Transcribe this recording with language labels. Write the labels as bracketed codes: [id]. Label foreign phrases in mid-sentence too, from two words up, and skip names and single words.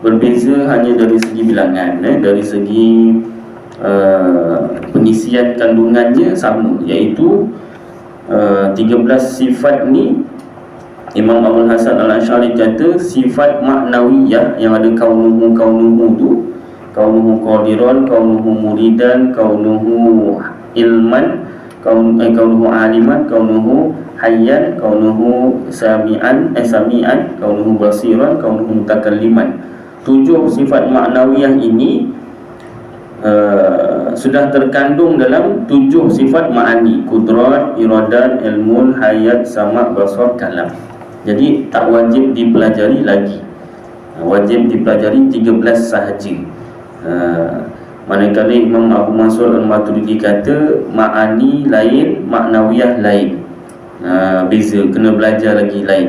[ms] Berbeza hanya dari segi bilangan, dari segi pengisian kandungannya sama, iaitu 13 sifat ni Imam Abul Hasan Al-Asy'ari kata sifat maknawiyah yang ada kaunuhu tu, [ar] كونه قادرا كونه مريدا كونه علما كونه عالما كونه حيا كونه سميعا كونه بصيرا كونه متكلما. [ms] 7 sifat maknawiyah ini sudah terkandung dalam 7 sifat ma'ani: kudrat, iradat, ilmun, hayat, sama', basar, kalam. Jadi tak wajib dipelajari lagi, wajib dipelajari 13 sahaja. Manakala Imam Abu Mansur Al-Maturidi kata ma'ani lain, maknawiyah lain, beza, kena belajar lagi lain.